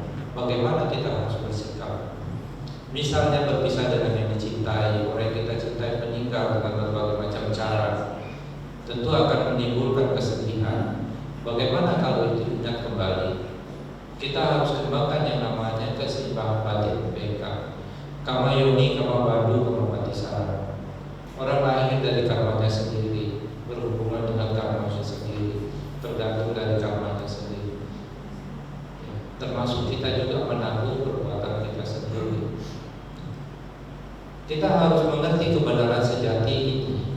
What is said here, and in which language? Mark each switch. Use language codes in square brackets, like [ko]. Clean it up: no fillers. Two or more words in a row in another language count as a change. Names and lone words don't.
[id] Bagaimana kita harus bersikap? Misalnya berpisah dengan yang dicintai, orang yang kita cintai meninggal dengan berbagai macam cara, tentu akan menimbulkan kesedihan. Bagaimana kalau itu ingat kembali? Kita harus kembangkan yang namanya keseimbangan batin UPK. [pi] Kama yoni, kama bandu, kama patisara. [id] Orang lahir dari karmanya sendiri, berhubungan dengan karmanya sendiri, tergantung dari karmanya sendiri. Ya, termasuk kita juga menanggung perbuatan kita sendiri. Kita harus mengerti kebenaran sejati ini.